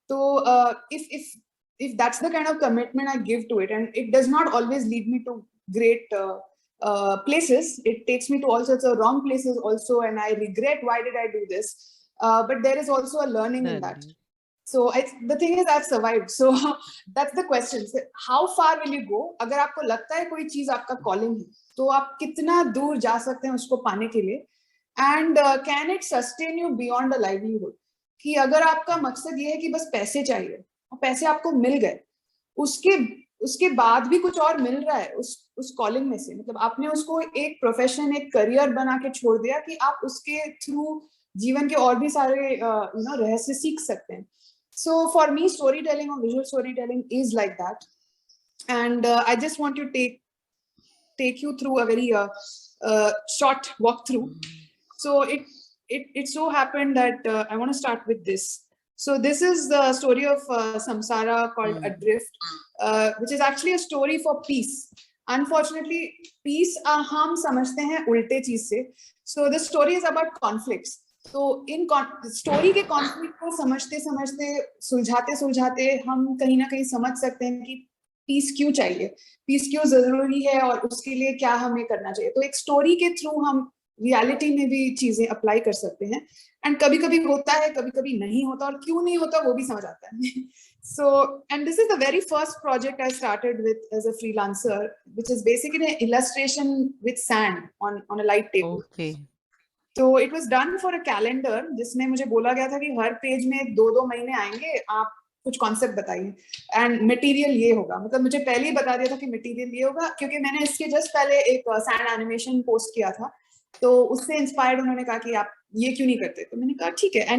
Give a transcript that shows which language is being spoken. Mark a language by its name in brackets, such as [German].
[English] So if that's the kind of commitment I give to it, and it does not always lead me to great places, it takes me to all sorts of wrong places also, and I regret why did I do this. But there is also a learning in that. So the thing is I've survived. So that's the question. So how far will you go? [Hindi] अगर आपको लगता है कोई चीज आपका calling है, तो आप कितना दूर जा सकते हैं उसको पाने के लिए? [English] And can it sustain you beyond a livelihood? [Hindi] कि अगर आपका मकसद ये है कि बस पैसे चाहिए और पैसे आपको मिल गए, उसके बाद भी कुछ और मिल रहा है उस कॉलिंग में से, मतलब आपने उसको एक प्रोफेशन, एक करियर बना के छोड़ दिया कि आप उसके थ्रू जीवन के और भी सारे रहस्य सीख सकते हैं. [English] So for me, storytelling or visual storytelling is like that, and I just want to take you through a very short walkthrough. So it so happened that I want to start with this. So this is the story of Samsara called Adrift, which is actually a story for peace. Unfortunately, [Hindi] peace हम समझते हैं उल्टे चीज से. [English] So the story is about conflicts. [Hindi] तो in story के conflict को समझते सुलझाते हम कहीं ना कहीं समझ सकते हैं कि पीस क्यों चाहिए, पीस क्यों जरूरी है और उसके लिए क्या हमें करना चाहिए. तो एक स्टोरी के थ्रू हम रियलिटी में भी चीजें अप्लाई कर सकते हैं। एंड कभी कभी होता है, कभी कभी नहीं होता, और क्यों नहीं होता वो भी समझ आता है। [English] So, and this is the very first project I started with as a freelancer, which is basically an illustration with sand on a light table. Okay. [Hindi] तो [English] it was done for a calendar, [Hindi] जिसमें मुझे बोला गया था कि हर page में 2-2 महीने आएंगे, आप कुछ कॉन्सेप्ट बताइए एंड मटेरियल ये होगा। मतलब मुझे पहले ही बता दिया था कि मटेरियल ये होगा, क्योंकि मैंने इसके जस्ट पहले एक सैंड एनिमेशन पोस्ट किया था, तो उससे इंस्पायर्ड उन्होंने कहा कि आप ये क्यों नहीं करते, तो मैंने कहा ठीक है।